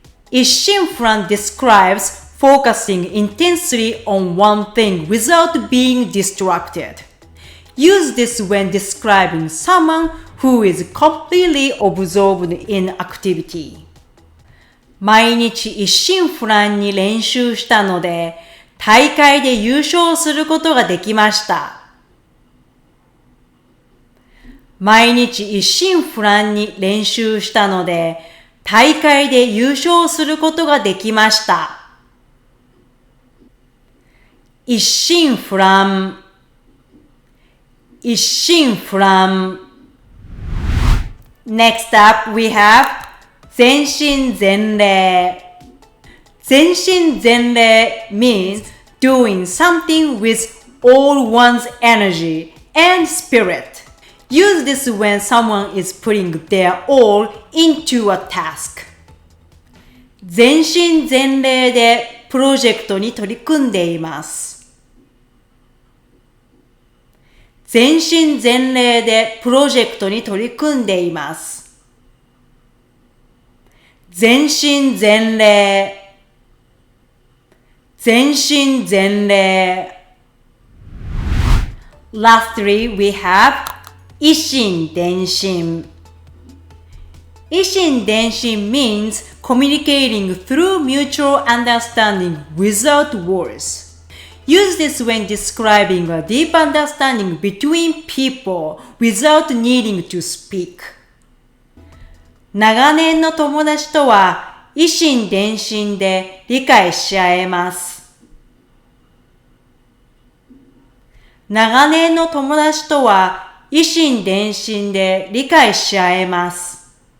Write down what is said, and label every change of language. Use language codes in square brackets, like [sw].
[en] 一心不乱 describes focusing intensely on one thing without being distracted. Use this when describing someone who is completely absorbed in activity. [ja] 毎日一心不乱に練習したので、大会で優勝することができました。毎日一心不乱に練習したので、大会で優勝することができました。一心不乱、一心不乱。 [en] Next up we have 全身全霊。全身全霊 means doing something with all one's energy and spirit. Use this when someone is putting their all into a task. [ja] 全身全霊でプロジェクトに取り組んでいます。全身全霊でプロジェクトに取り組んでいます。全身全霊、全身全霊。 [en] Lastly, we have 一心伝心。一心伝心 means communicating through mutual understanding without words. Use this when describing a deep understanding between people without needing to speak. [ja] 長年の友達とは一心伝心で理解し合えます。長年の友達とは一心伝心で理解し合えます。